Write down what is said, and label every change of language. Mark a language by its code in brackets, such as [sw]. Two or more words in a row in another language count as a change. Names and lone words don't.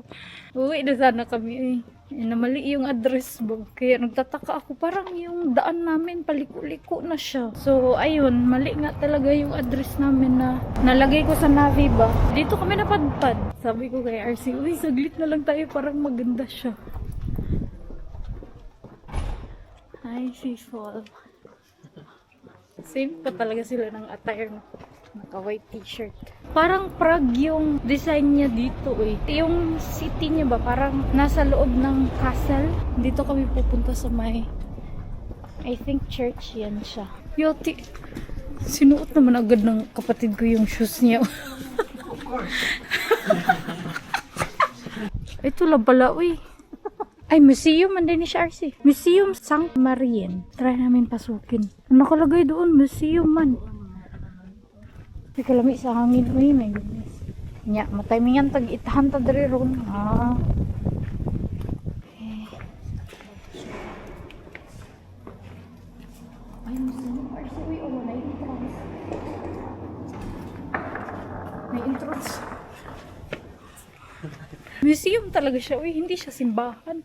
[tl] Uwi na sana kami namali yung address ba. Kaya nagtataka ako, parang yung daan namin paliko-liko na siya. So ayun, mali nga talaga yung address namin na nalagay ko sa Navi ba. Dito kami napadpad. Sabi ko kay RC, uy saglit na lang tayo, parang maganda siya. Hi, people. Same pa talaga sila ng attire mo. Naka-white t-shirt. Parang Prague yung design niya dito Yung city niya ba, parang nasa loob ng castle. Dito kami pupunta sa may, [en] I think church [tl] yan siya. Yoti, sinuot naman agad ng kapatid ko yung shoes niya. Ito lang pala, Ay, museum man din ni RC. Museum St. Marien. Try namin pasukin. Ang nakalagay doon, museum man. [ceb] May kalami sa hangin. Uy, [en] my goodness. [ceb] Nya, matimingan tag-itahan ta diri ron. [en] Okay. [tl] Ay, museum RC. Uy, may entrance. May entrance. Museum talaga siya. Hindi siya simbahan.